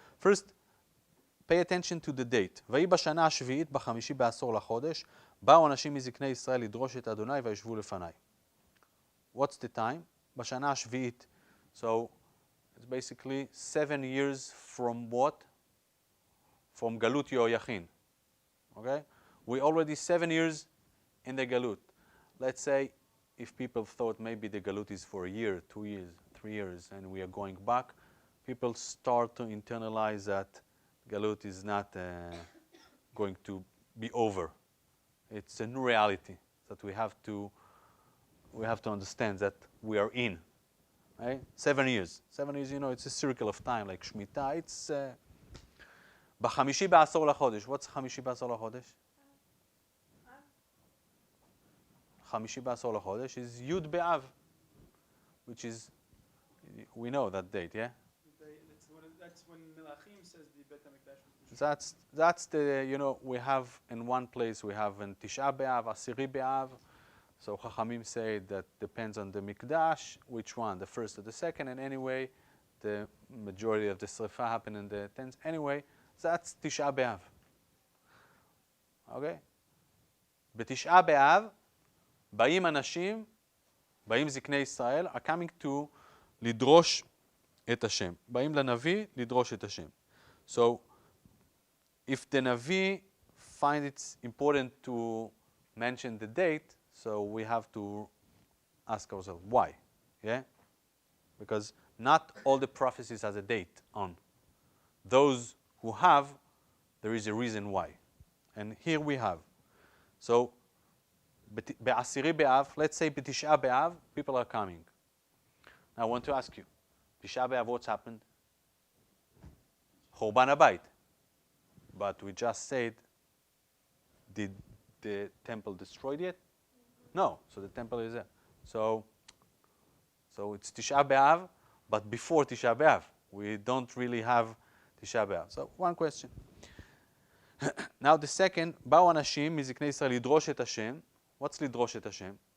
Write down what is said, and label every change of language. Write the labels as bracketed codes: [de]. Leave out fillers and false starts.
[en] First, pay attention to the date. [he] ויהי בשנה השביעית בחמישי בעשור לחודש, באו אנשים מזקני ישראל לדרוש את אדוני וישבו לפניי. [en] What's the time? [he] בשנה השביעית. [en] So it's basically 7 years from what? From Galut Yehoiachin. Okay? We're already 7 years in the Galut. Let's say if people thought maybe the Galut is for a year, 2 years, 3 years, and we are going back, people start to internalize that Galut is not going to be over. It's a new reality that we have to understand that we are in. Right? 7 years. 7 years, you know, it's a circle of time, like Shemitah. It's [he] בחמישי בעשור לחודש. [en] What's [he] חמישי בעשור לחודש? חמישי בעשור לחודש [en] is י' באב, which is, we know that date, yeah? That's when Melachim says the Bet HaMikdash was destroyed. That's the, you know, we have in one place, we have in Tisha B'Av, Asiri B'Av. So Chachamim say that depends on the Mikdash, which one, the first or the second, and anyway, the majority of the Srifa happen in the 10th. Anyway, that's Tisha B'Av. Okay? [he] בתשעה באב, באים אנשים, באים זקני ישראל, [en] are coming to [he] לדרוש את השם. באים לנביא לדרוש את השם. [en] So, if the Navi find it's important to mention the date, so we have to ask ourselves, why? Yeah? Because not all the prophecies has a date on. Those who have, there is a reason why. And here we have. So, [he] בעשירי באב, [en] let's say [he] בתשעה באב, [en] people are coming. Now I want to ask you, תשעה באב, what's happened? [he] חורבן הבית. [en] But we just said, did the temple destroyed yet? No, so the temple is there. So it's Tisha B'Av, but before Tisha B'Av. We don't really have Tisha B'Av. So one question. Now the second, [he] באו אנשים מזקני ישראל לדרוש את השם. What's לדרוש את השם?